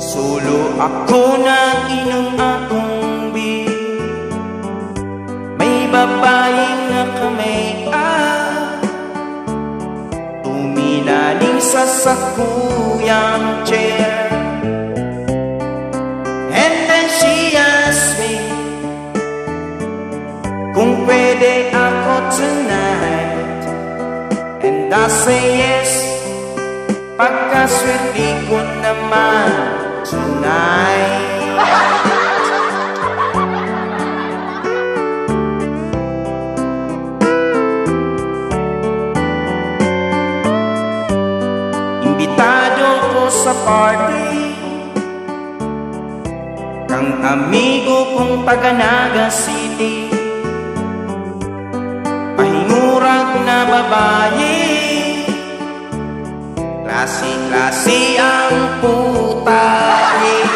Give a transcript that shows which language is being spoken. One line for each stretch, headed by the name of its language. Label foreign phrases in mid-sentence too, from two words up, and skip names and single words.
Bikol: Solo ako na inom akong beer. May babaeng nakamay-up, tumilaning sa sakuyang chair.
English: And then she asked me
Bikol: kung pwede ako
English: tonight, and I say yes,
Bikol: pagkaswerte ko naman tonight. Imbitado ko sa party kang amigo kong taga Naga City, pahingurag na babae, klase-klase ang putahe.